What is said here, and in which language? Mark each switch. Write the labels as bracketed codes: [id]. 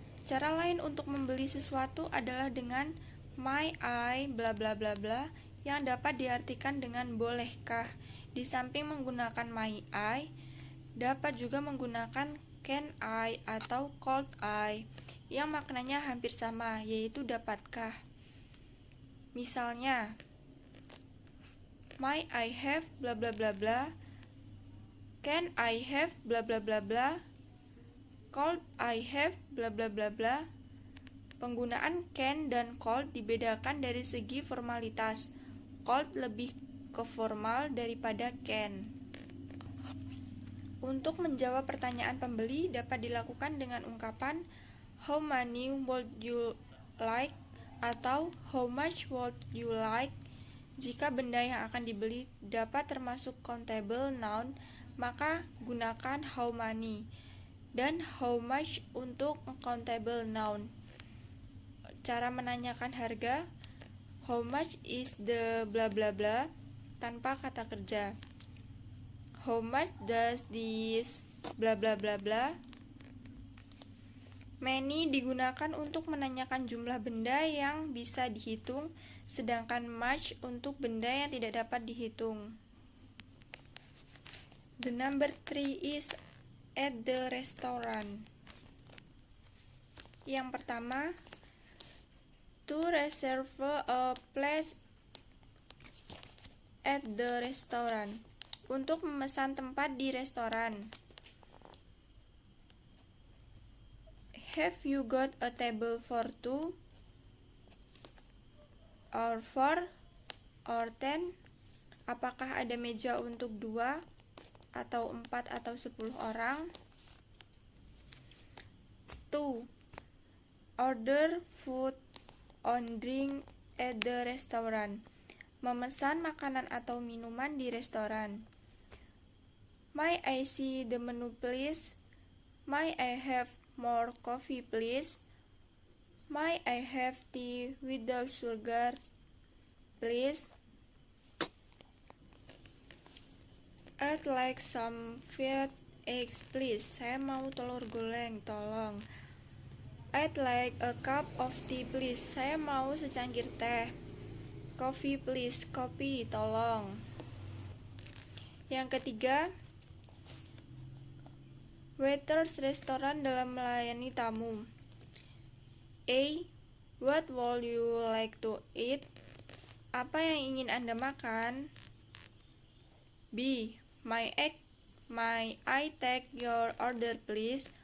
[id] Cara lain untuk membeli sesuatu adalah dengan [en] may I bla bla bla bla [id] yang dapat diartikan dengan bolehkah. Di samping menggunakan may I, dapat juga menggunakan [en] can I [id] atau [en] could I [id] yang maknanya hampir sama, yaitu dapatkah. Misalnya, [en] may I have bla bla [id] bla bla, can I have bla bla bla bla, could I have bla bla bla bla. Penggunaan can dan could dibedakan dari segi formalitas. Could lebih ke formal daripada can. Untuk menjawab pertanyaan pembeli dapat dilakukan dengan ungkapan [en] how many would you like [id] atau [en] how much would you like. [id] Jika benda yang akan dibeli dapat termasuk countable noun, maka gunakan how many dan how much untuk uncountable noun. Cara menanyakan harga, [en] how much is the bla bla bla, [id] tanpa kata kerja. [en] How much does this bla bla bla bla. [id] Many digunakan untuk menanyakan jumlah benda yang bisa dihitung, sedangkan much untuk benda yang tidak dapat dihitung. [en] The number 3 is at the restaurant. [id] Yang pertama, [en] to reserve a place at the restaurant. [id] Untuk memesan tempat di restoran. [en] Have you got a table for 2 or 4 or 10? [id] Apakah ada meja untuk 2 atau 4 atau 10 orang? 2. [en] Order food on drink at the restaurant. [id] Memesan makanan atau minuman di restoran. [en] May I see the menu please? May I have more coffee please? May I have tea without sugar please? I'd like some fried eggs please. [id] Saya mau telur goreng, tolong. [en] I'd like a cup of tea please. [id] Saya mau secangkir teh. [en] Coffee please. [id] Kopi, tolong. Yang ketiga, waiters restoran dalam melayani tamu. A. [en] What would you like to eat? [id] Apa yang ingin Anda makan? B. [en] May I take your order please?